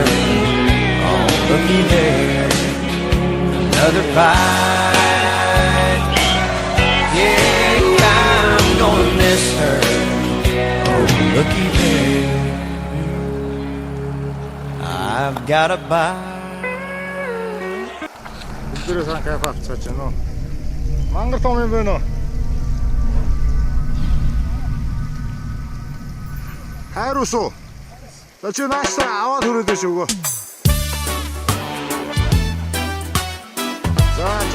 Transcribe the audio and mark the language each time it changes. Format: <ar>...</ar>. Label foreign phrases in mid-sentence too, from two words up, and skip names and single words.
<en>Oh, looky there, another bite. Yeah, I'm gonna miss her. Oh, looky there, I've got a bite.</en> <mn>Бүгдээрээ сайн кайф авцгааж байна уу? Мангар том юм байна уу? Хайрус уу? За чи нааштай аваад хүрээд биш үгүй. За.</mn>